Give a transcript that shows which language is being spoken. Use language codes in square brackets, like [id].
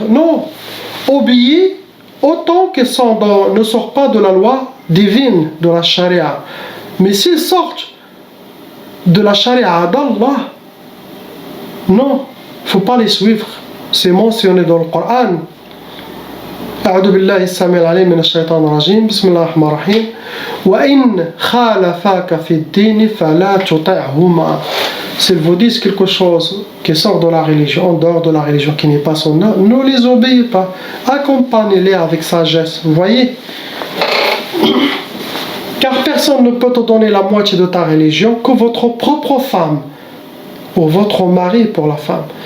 [fr] Non, obéis autant qu'ils ne sortent pas de la loi divine de la charia. Mais s'ils sortent de la charia d'Allah, non, il ne faut pas les suivre. C'est mentionné dans le Coran. [ar] أعوذ بالله السميع العليم من الشيطان الرجيم بسم الله الرحمن الرحيم وإن خالفاك في الدين فلا تطعهما. [fr] S'ils vous disent quelque chose qui sort de la religion, en dehors de la religion, qui n'est pas son œuvre, ne les obéissez pas. Accompagnez-les avec sagesse. Vous voyez? Car personne ne peut te donner la moitié de ta religion que votre propre femme, ou votre mari pour la femme.